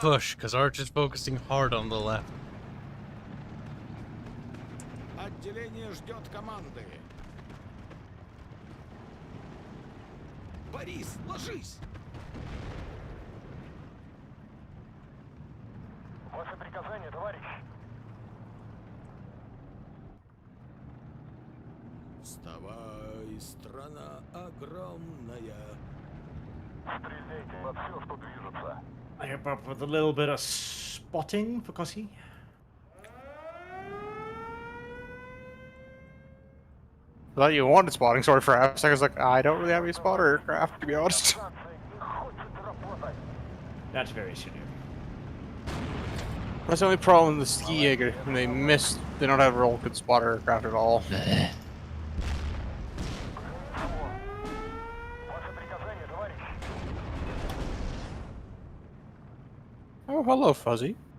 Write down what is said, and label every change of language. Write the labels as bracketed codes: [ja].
[en] push, because Arch is focusing hard on the left. [ru] Отделение ждет команды. Борис, ложись! Ваше приказание, товарищ. Вставай, страна огромная. Стреляйте во все, что движется. [en] I hope up with a little bit of spotting for Cossie. I thought you wanted spotting sword for a second. I was like, I don't really have any spotter aircraft, to be honest. [ru] Станция не хочет работать. [en] That's very silly. That's the only problem with the Sqek. When they miss, they don't have a real good spotter aircraft at all. Eh. [ru] Ваше приказание, товарищ. [en] Oh, hello, Fuzzy.